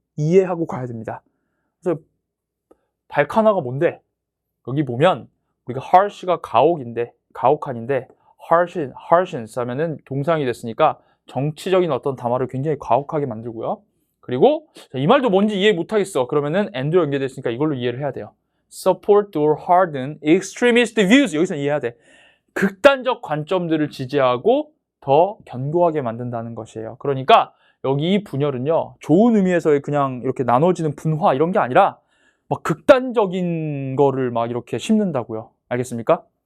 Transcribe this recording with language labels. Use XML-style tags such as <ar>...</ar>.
<ko>이해하고 가야 됩니다. 그래서 발칸화가 뭔데? 여기 보면 우리가 harsh가 가혹한인데 harshness 하면은 동사형이 됐으니까 정치적인 어떤 담화를 굉장히 가혹하게 만들고요. 그리고 이 말도 뭔지 이해 못하겠어. 그러면은 and로 연결됐으니까 이걸로 이해를 해야 돼요.</ko> <en>support or harden extremist views.</en> <ko>여기서 이해해야 돼. 극단적 관점들을 지지하고 더 견고하게 만든다는 것이에요. 그러니까 여기 이 분열은요, 좋은 의미에서의 그냥 이렇게 나눠지는 분화 이런 게 아니라 막 극단적인 거를 막 이렇게 심는다고요. 알겠습니까?</ko>